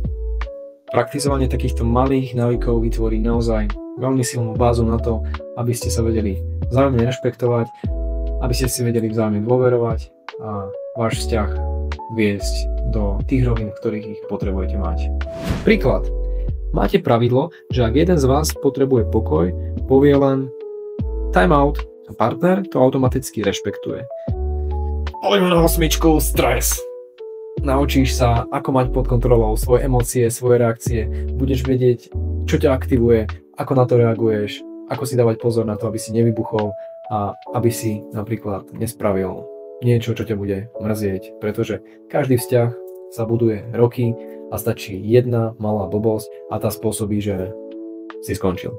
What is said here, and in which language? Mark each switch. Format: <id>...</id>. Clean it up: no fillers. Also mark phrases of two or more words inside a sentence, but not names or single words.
<sk>Praktizovanie takýchto malých návykov vytvorí naozaj veľmi silnú bázu na to, aby ste sa vedeli vzájomne rešpektovať, aby ste si vedeli vzájomne dôverovať a váš vzťah viesť do tých rovín, v ktorých ich potrebujete mať. Príklad. Máte pravidlo, že ak jeden z vás potrebuje pokoj, povie len</sk> <en>time out</en> <sk>a partner to automaticky rešpektuje. Poďme na 8, stres. Naučíš sa, ako mať pod kontrolou svoje emócie, svoje reakcie, budeš vedieť, čo ťa aktivuje, ako na to reaguješ, ako si dávať pozor na to, aby si nevybuchol a aby si napríklad nespravil niečo, čo ťa bude mrzieť, pretože každý vzťah sa buduje roky a stačí jedna malá blbosť a tá spôsobí, že si skončil.</sk>